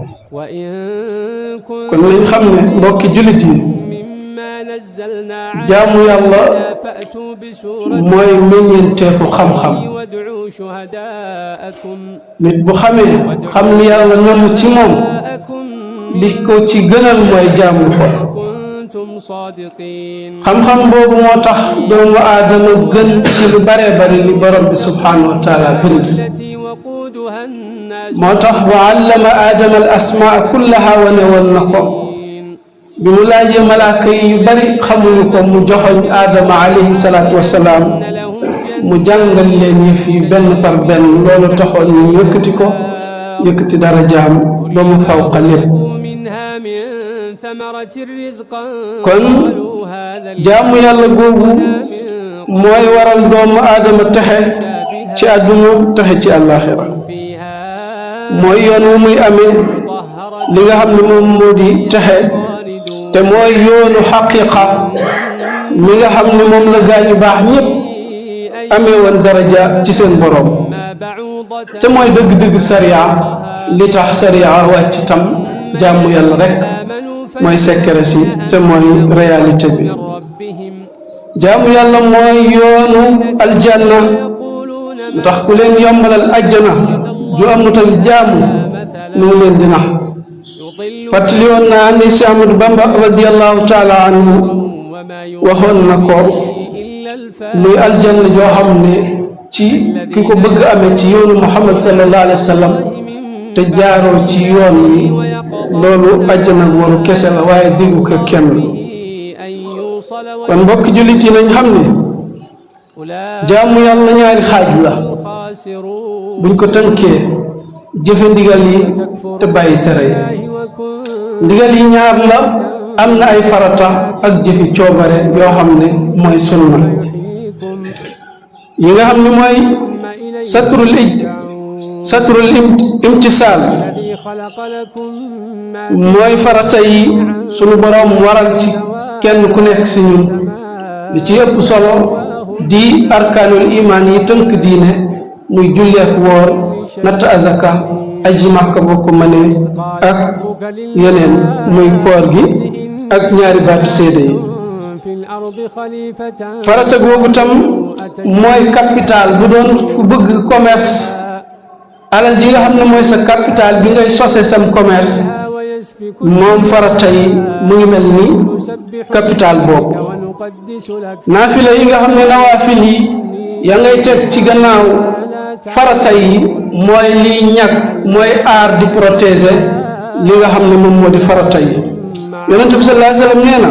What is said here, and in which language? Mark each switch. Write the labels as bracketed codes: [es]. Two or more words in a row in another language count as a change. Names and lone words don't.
[wo] kon nañ xam ne mbokki jullit yi, jaamu yàlla mooy meññeenteefu xam-xam. nit bu xamee xam li yàlla namm ci moom li ko ci gënal mooy jaamu ko [ar] كنتم صادقين [wo] xam-xam boobu moo tax doomu aadama gën ci lu bare bari li borom bi [ar] سبحانه وتعالى [wo] bind [ar] التي وقودها الناس [wo] moo tax [ar] وعلم آدم الأسماء كلها [wo] wane woon na ko bi mu laajee malaaka yi yu bari xamuñu ko mu joxoñ aadama [ar] عليه الصلاة والسلام لهم [wo] mu jàngal leen yëf yi benn par benn loolu taxoon ñu yëkkati ko yëkkati dara jaam ba mu fawqa lépp [ar] منها من ثمرة الرزق [wo] kon [ar] قالوا هذا [wo] jaamu yàlla googu mooy waral doomu aadama texe ci àdduna texe ci àllaaxira [ar] فيها [wo] mooy yoon wu muy amee [ar] طهرت [wo] li nga xam ne moom moo di texe te mooy yoonu xaqiqa mi nga xam ne moom la gaañu baax ñépp amee woon daraja ci seen borom [ar] ما بعوضة [wo] te mooy dëgg-dëgg sariya li tax sariya wàcc tam jaamu yàlla rek [ar] آمنوا [wo] mooy secret si te mooy réalité bi [ar] ربهم [wo] jaamu yàlla mooy yoonu aljanna [ar] يقولون [wo] tax ku leen yombalal ajjana ju amut ak jaamu nu ngi leen di nax [ar] يضل [wo] fàttali woon naa ni si Ahmadu Bamba [ar] رضي الله تعالى عنه وما [wo] waxoon na ko [ar] إلا [wo] luy aljanna joo xam ne ci ki ko bëgg amee ci yoonu Muhammad [ar] صلى الله عليه وسلم [wo] te jaaroo ci yoon wi loolu ajjana waru kese la waaye diggu ko kenn [ar] أن يوصل [wo] kon mbokk jullit yi nañ xam ne [ar] أولئك [wo] jaamu yàlla ñaari xaaj la [ar] الخاسرون [wo] buñ ko tënkee jëfe ndigal yi te bàyyi tere yi [ar] وكن [wo] ndigal yi ñaar la am na ay farata ak jëfi coobare yoo xam ne mooy sunna [ar] يحييكم [wo] yi nga xam ne mooy [ar] ثم إليه شطر الامتثال الذي خلق لكم ما [wo] mooy farata yi sunu boroom waral ci kenn ku nekk si ñun li ci ëpp solo di [ar] أركان الإيمان [wo] yi tënk diine muy julleek woor natt azaka aji màkka boo ko mënee ak yeneen muy koor gi ak ñaari baatu seede yi [ar] في الأرض خليفة [wo] farata googu tam mooy capital bu doon ku bëgg commerce alal ji nga xam ne mooy sa capital bi ngay sose sam commerce [ar] ويسفك [wo] moom farata yi mu ngi mel ni [ar] نسبح [wo] capital boobu [ar] ونقدس لك [wo] naafila yi nga xam ne nawaafil yi ya ngay teg ci gannaaw farata yi mooy liy ñàkk mooy aar di protéger li nga xam ne moom moo di farata yi yonente bi [ar] صلى الله عليه وسلم [wo] nee na